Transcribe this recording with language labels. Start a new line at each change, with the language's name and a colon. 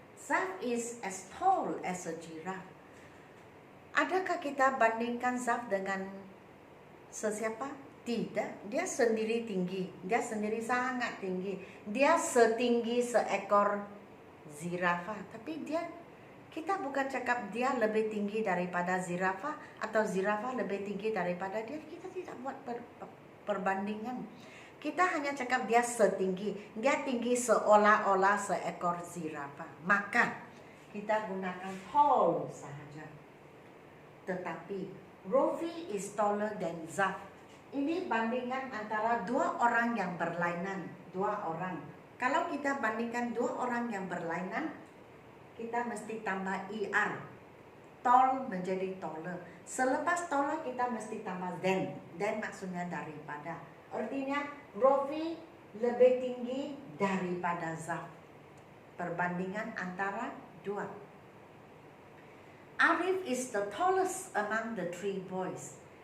English: Zaf is as tall as a giraffe.
Malay: Adakah kita bandingkan Zaf dengan sesiapa? Tidak, dia sendiri tinggi, dia sendiri sangat tinggi, dia setinggi seekor zirafah. Tapi kita bukan cakap dia lebih tinggi daripada zirafah atau zirafah lebih tinggi daripada dia. Kita tidak buat perbandingan. Kita hanya cakap dia setinggi, dia tinggi seolah-olah seekor zirafah. Maka kita gunakan tall sahaja.
English: Tetapi Rofi is taller than Zaf.
Malay: Ini bandingan antara dua orang yang berlainan, dua orang. Kalau kita bandingkan dua orang yang berlainan, kita mesti tambah ER. Tall menjadi taller. Selepas taller kita mesti tambah than. Than maksudnya daripada. Artinya Rofi lebih tinggi daripada Zaf. Perbandingan antara dua.
English: Arif is the tallest among the three boys.